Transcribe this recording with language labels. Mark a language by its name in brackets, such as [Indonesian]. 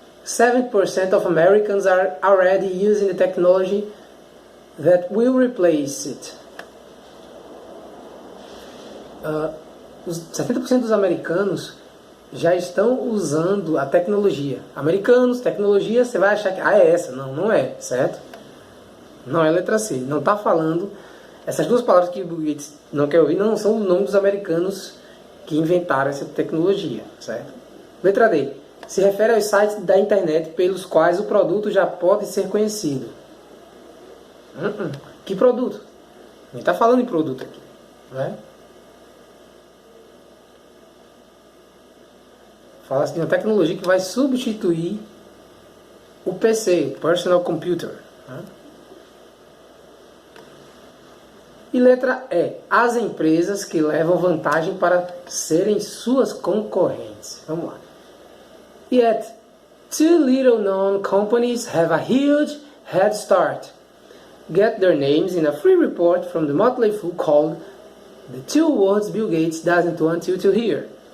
[English] 7% of Americans are already using the technology that will replace it. [Portuguese] Os 70% dos americanos já estão usando a tecnologia. Americanos, tecnologia, você vai achar que é essa. Não, não é, certo? Não é a letra C. Não está falando... Essas duas palavras que o Bill Gates não quer ouvir não são o nome dos americanos que inventaram essa tecnologia, certo? Letra D. Se refere aos sites da internet pelos quais o produto já pode ser conhecido. Que produto? Nem está falando em produto aqui, não é? Fala assim, uma tecnologia que vai substituir o PC, Personal Computer. Né? E letra E. As empresas que levam vantagem para serem suas concorrentes. Vamos lá. [English] Yet, two little-known companies have a huge head start. Get their names in a free report from the Motley Fool called The Two Words Bill Gates Doesn't Want You to Hear.